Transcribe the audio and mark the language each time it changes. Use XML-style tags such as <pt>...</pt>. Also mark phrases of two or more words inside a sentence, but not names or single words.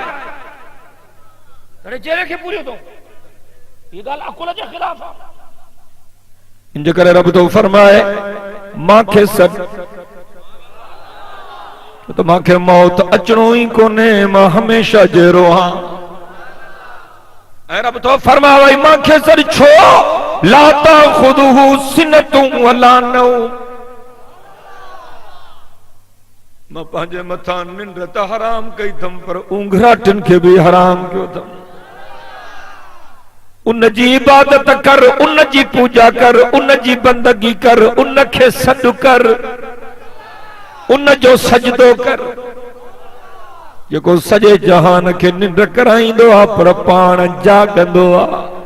<sd>हाणे जेरे खे पूरियो थो, ये गाल अकुल जे खिलाफ है। इन करे रब तो फरमाए मां खे सद तो मां खे मौत अचणो ही कोने, मां हमेशा जेरो हां। ऐं रब तो फरमाए मां खे सद छो</sd> <ar>لا تأخذه سنة ولا نوم.</ar> <sd>मां पंहिंजे मथां निंड त हराम कई थम पर ऊंघराटन खे भी हराम कयो थम। उन जी इबादत कर, उन जी पूजा कर, उन जी बंदगी कर, उन खे सॾु कर, उन जो सजदो कर जेको सॼे जहान खे निंड कराईंदो आहे पर पाण जागंदो आहे।</sd>